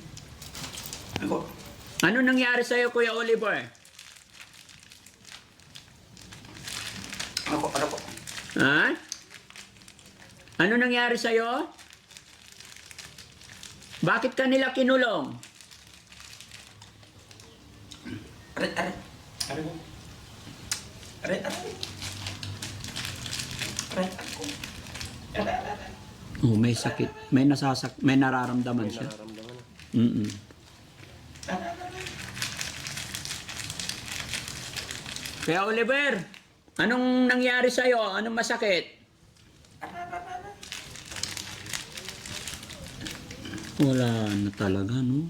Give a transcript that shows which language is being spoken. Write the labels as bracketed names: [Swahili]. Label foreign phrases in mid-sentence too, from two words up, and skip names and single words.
[Filipino] Ano ko? Ano nangyari sa'yo, Kuya Oliver? Ano ko? Ano ko? Ha? Ano nangyari sa'yo? Bakit ka nila kinulong? Ari, ari. Ari ko. Ari, ari. Ari, ari ko. Ari, ari, ari. Oh, may sakit. May nararamdaman siya. Nararamdaman na. Mm-mm. Kuya Oliver, anong nangyari sa'yo? Anong masakit? Wala na talaga, no?